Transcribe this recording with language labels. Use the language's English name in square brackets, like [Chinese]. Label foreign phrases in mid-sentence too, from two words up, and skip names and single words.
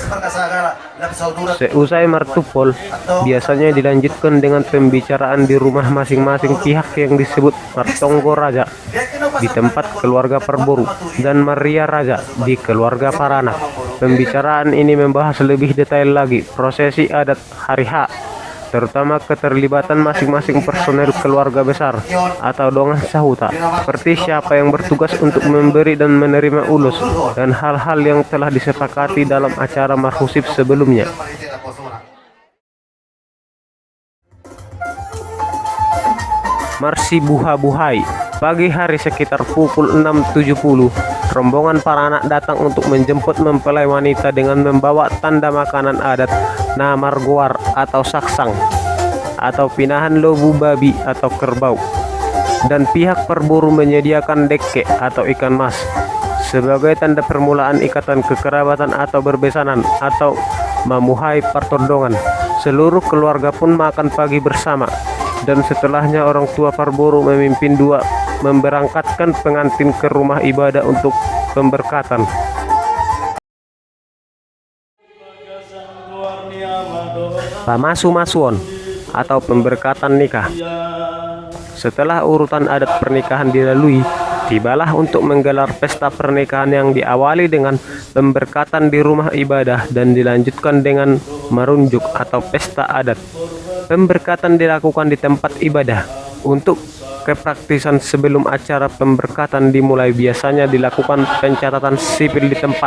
[Indonesian] Seusai martupol, biasanya dilanjutkan dengan pembicaraan di rumah masing-masing pihak yang disebut [Batak Toba] Martonggo Raja [Indonesian] di tempat keluarga Perboru dan [Batak Toba] Maria Raja [Indonesian] di keluarga Paranak. Pembicaraan ini membahas lebih detail lagi prosesi adat hari H, terutama keterlibatan masing-masing personel keluarga besar atau [Batak Toba] dongan sahuta, [Indonesian] seperti siapa yang bertugas untuk memberi dan menerima ulus, dan hal-hal yang telah disepakati dalam acara marhusib sebelumnya. [Batak Toba] Marsi Buha-Buhai. [Indonesian] Pagi hari sekitar pukul 6.70, rombongan Paranak datang untuk menjemput mempelai wanita dengan membawa tanda makanan adat namargoar atau saksang atau [Batak Toba] pinahan lobu [Indonesian] babi atau kerbau, dan pihak Perboru menyediakan dekke atau ikan mas sebagai tanda permulaan ikatan kekerabatan atau berbesanan atau [Batak Toba] mamuhai partordongan. [Indonesian] Seluruh keluarga pun makan pagi bersama, dan setelahnya orang tua Perboru memimpin memberangkatkan pengantin ke rumah ibadah untuk pemberkatan. Pamasu-masuon atau pemberkatan nikah. Setelah urutan adat pernikahan dilalui, tibalah untuk menggelar pesta pernikahan yang diawali dengan pemberkatan di rumah ibadah dan dilanjutkan dengan marunjuk atau pesta adat. Pemberkatan dilakukan di tempat ibadah. Untuk kepraktisan sebelum acara pemberkatan dimulai, biasanya dilakukan pencatatan sipil di tempat.